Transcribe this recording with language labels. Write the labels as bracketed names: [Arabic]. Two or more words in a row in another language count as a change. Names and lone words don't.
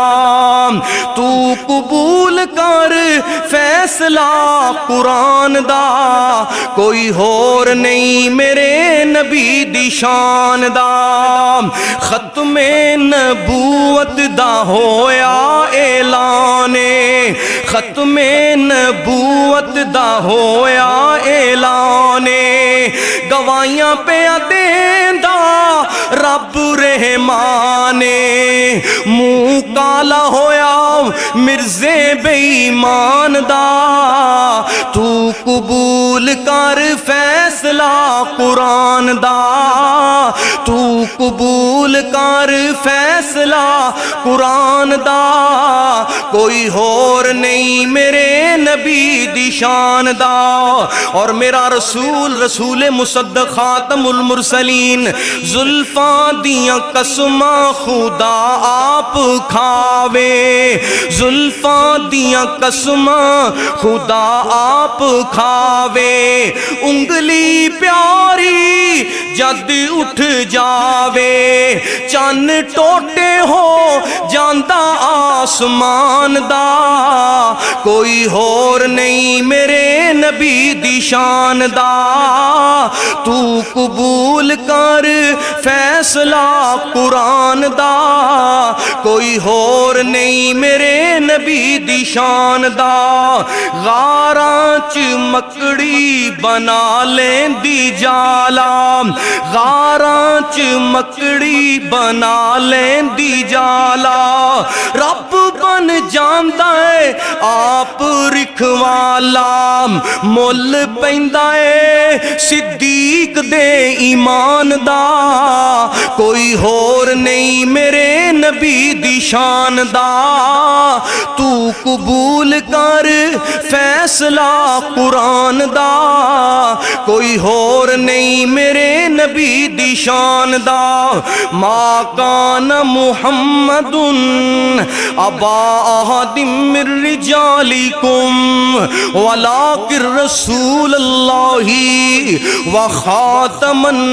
[Punjabi] تو قبول کر فیصلہ قرآن دا، کوئی ہور نہیں میرے نبی دی شان دا۔ ختم نبوت دا ہویا اعلان، ختم نبوت دا ہویا اعلان، گواہیاں پہ دیندا رب رحمان، منہ کالا ہویا مرزے بے ایمان دا۔ تو قبول کر فیصلہ قرآن دا، تو قبول کر فیصلہ قرآن دا، کوئی ہور نہیں میرے نبی دی شان دا۔ اور میرا رسول رسول مصدق [Arabic] خاتم المرسلین [Punjabi] زلفاں دیاں قسماں خدا آپ کھاوے، زلفاں دیاں قسماں خدا آپ کھاوے، انگلی پیاری جد اٹھ جاوے، چن ٹوٹے ہو جاندا آسمان دا، کوئی ہور نہیں میرے نبی دی شان دا۔ تو قبول کر فیصلہ قرآن دا کوئی ہور نہیں میرے نبی دی شان دا غاراں چ مکڑی بنا لیندی جالا غاراں چ مکڑی بنا لیندی جالا رب بن جاندا ہے آپ رکھوالا مل پیندا ہے صدیق دے ایمان دا کوئی ہور نہیں میرے نبی دی شان دا تو قبول کر فیصلہ قرآن دا کوئی ہور نہیں میرے نبی دی شان دا [Arabic] ما کان محمد ابا احد من رجالکم ولکن رسول اللہ وخاتم